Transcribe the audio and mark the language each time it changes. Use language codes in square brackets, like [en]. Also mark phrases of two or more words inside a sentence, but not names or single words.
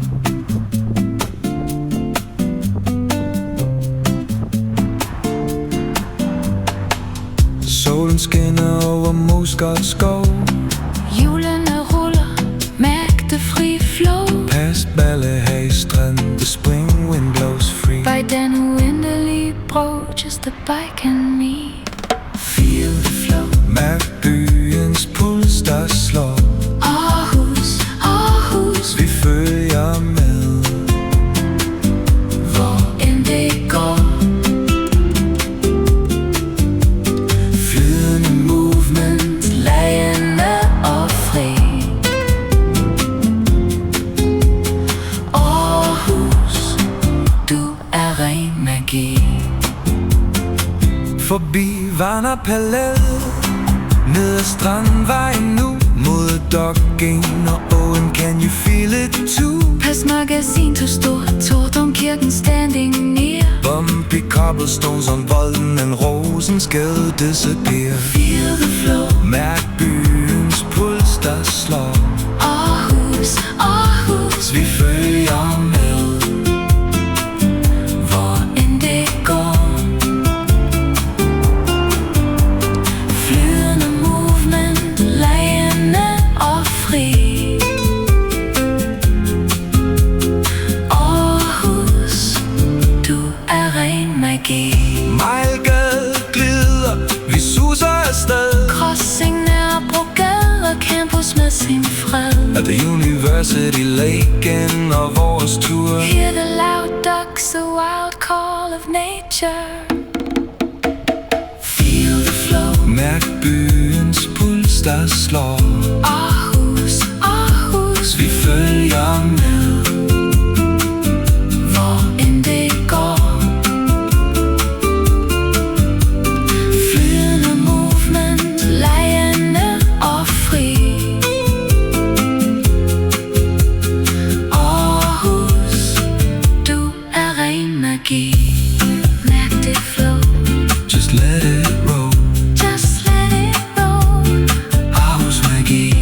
[da] Solen skinner over Moesgaard Skov. Hjulene ruller, mærk det fri flow. [en] Past Ballehage Strand, the spring wind blows free. [da] By den uendelige bro, [en] just a bike and me. Feel the flow. [da] Mærk byens puls, der slår. Aarhus, Aarhus, Vi følger med, hvor end det går. flydende movement, Lejende og fri. Aarhus, du er ren magi. forbi Varna Palæet, ned ad Strandvejen nu, mod Domkirken og Owen, [en] can you feel it too? Pas Magasin to Store Torv, Domkirken standing near. Bumpy cobblestones on Volden and Rosensgade disappear. Feel the flow. [da] Mærk byens puls, der slår. Aarhus, Aarhus, Vi følger med, hvor end det går. Flydende movement, lejende og fri. Aarhus, du er ren magi. Mejlgade glider, vi suser afsted. Crossing nær brogade, campus med sin fred. [en] At the University Laken [da] og vores tur. [en] Hear the loud ducks, a wild call of nature. Feel the flow. [da] Mærk byens puls, der slår. Aarhus, Aarhus, Vi følger med, hvor end det går. Flydende movement, lejende og fri. Aarhus, du er ren magi. Mærk det flow. [en] just let it roll. Just let it roll. [da] Aarhus magi.